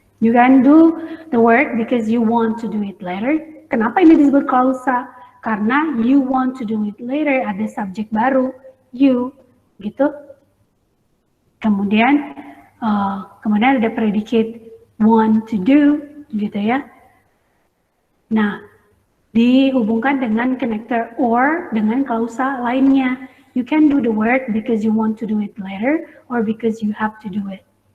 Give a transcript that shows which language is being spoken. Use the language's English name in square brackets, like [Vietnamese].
[English] You can do the work because you want to do it later. [Indonesian] Kenapa ini disebut klausa? Karena [English] you want to do it later, [Indonesian] ada subjek baru, [English] you, [Indonesian] gitu. Kemudian ada predicate [English] want to do, [Indonesian] gitu ya. Nah, dihubungkan dengan connector or dengan klausa lainnya. [English] You can do the work because you want to do it later or because you have to do it.